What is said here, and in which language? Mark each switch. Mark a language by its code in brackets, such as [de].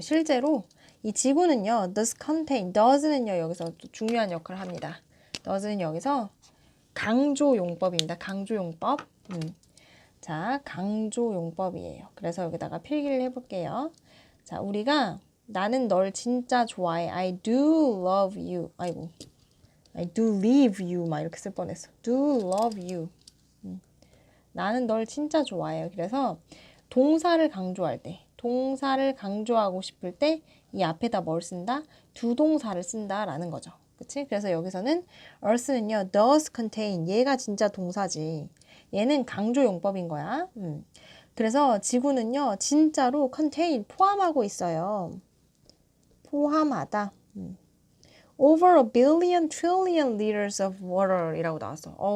[ko] 실제로 이 지구는요, does는요, 여기서 또 중요한 역할을 합니다. does는 여기서 강조용법입니다. 강조용법. 자, 강조용법이에요. 그래서 여기다가 필기를 해볼게요. 자, 우리가 나는 널 진짜 좋아해. [en] I do love you. 아이고, I do leave you. [ko] 막 이렇게 쓸 뻔했어. [en] do love you. [ko] 나는 널 진짜 좋아해요. 그래서 동사를 강조할 때, 동사를 강조하고 싶을 때 이 앞에다 뭘 쓴다? 두 동사를 쓴다라는 거죠. 그치? 그래서 여기서는 earth는요, [en] does contain, [ko] 얘가 진짜 동사지. 얘는 강조용법인 거야. 그래서 지구는요, 진짜로 contain, 포함하고 있어요. 포함하다. [en] Over a billion trillion liters of water [ko] 이라고 나왔어.